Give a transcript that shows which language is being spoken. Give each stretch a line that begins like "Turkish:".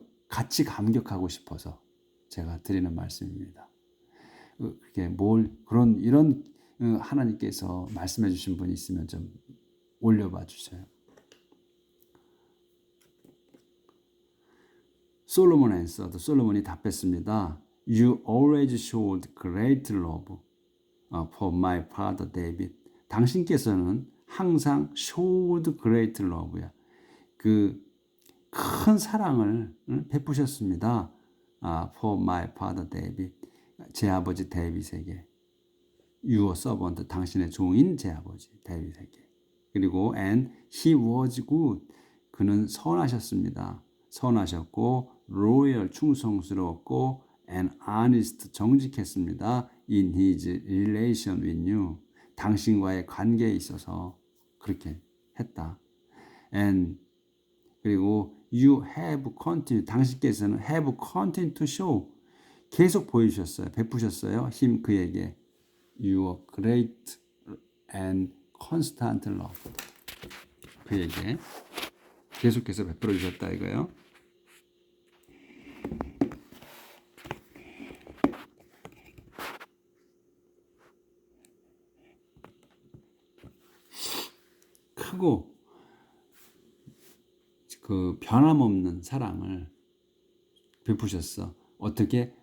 Korean: 같이 감격하고 싶어서 제가 드리는 말씀입니다. 그게 이런 하나님께서 말씀해 주신 분이 있으면 좀 올려봐 주세요.
English: 솔로몬 answered.
Korean: 솔로몬이 답했습니다.
English: You always showed great love for my father David.
Korean: 당신께서는 항상
English: showed great love
Korean: 야. 그 큰 사랑을 베푸셨습니다.
English: For my father David.
Korean: 제 아버지 데이빗에게.
English: Your servant.
Korean: 당신의 종인 제 아버지 데이빗에게. 그리고
English: and he was good.
Korean: 그는 선하셨습니다. 선하셨고 loyal 충성스러웠고
English: and honest
Korean: 정직했습니다.
English: In his relation with you.
Korean: 당신과의 관계에 있어서 그렇게 했다.
English: And
Korean: 그리고
English: you have continued.
Korean: 당신께서는
English: have continued to show.
Korean: 계속 보여주셨어요. 베푸셨어요.
English: him
Korean: 그에게
English: your great and constant love.
Korean: 그에게 계속해서 베풀어 주셨다 이거예요. 크고 그 변함없는 사랑을 베푸셨어. 어떻게?